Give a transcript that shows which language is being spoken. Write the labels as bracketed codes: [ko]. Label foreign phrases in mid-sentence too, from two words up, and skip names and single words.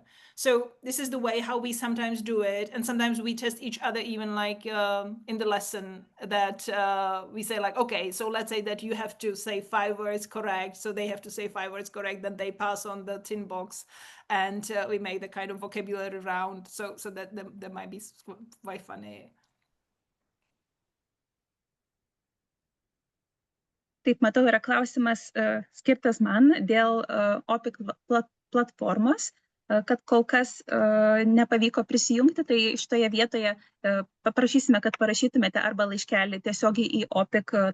[en] So this is the way how we sometimes do it. And sometimes we test each other, even like in the lesson, that we say like, okay, so let's say that you have to say 5 words correct. So they have to say 5 words correct, then they pass on the tin box, and we make the kind of vocabulary round. So that might be quite funny. [lt] Taip, matau, yra klausimas skirtas man dėl OPIC platformos, kad kol kas nepavyko prisijungti, tai šitoje vietoje paprašysime, kad parašytumėte arba laiškelį tiesiogiai į OPIC.